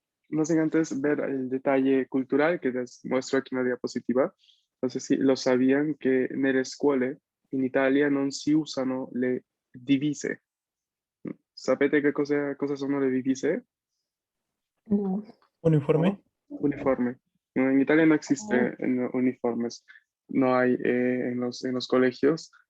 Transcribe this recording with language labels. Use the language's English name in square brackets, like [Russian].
[Spanish] no sin antes ver el detalle cultural que les muestro aquí en la diapositiva. No sé si lo sabían [Italian] che nelle scuole in Italia non si usano le divise. Sapete che cosa sono le divise? No. Uniforme. [Spanish] ¿No? Uniforme. No, en Italia no Oh, existe uniformes, no hay en los colegios.